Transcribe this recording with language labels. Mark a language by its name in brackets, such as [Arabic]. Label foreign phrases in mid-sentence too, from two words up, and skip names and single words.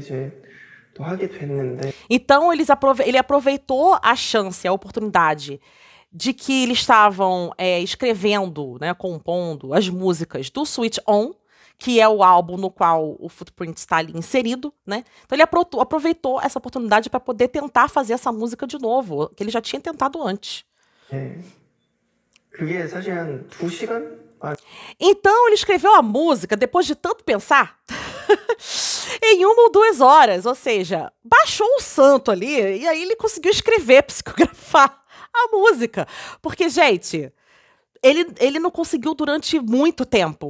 [Portuguese] Então ele aproveitou a chance, a oportunidade de que eles estavam escrevendo, né, compondo as músicas do Switch On, que é o álbum no qual o Footprint está ali inserido, né? Então ele aproveitou essa oportunidade para poder tentar fazer essa música de novo, que ele já tinha tentado antes. [Korean] 그게 사실 한 2시간? [Portuguese] Então ele escreveu a música depois de tanto pensar em 1 ou 2 horas, ou seja, baixou o santo ali e aí ele conseguiu escrever, psicografar a música. Porque, gente, ele não conseguiu durante muito tempo.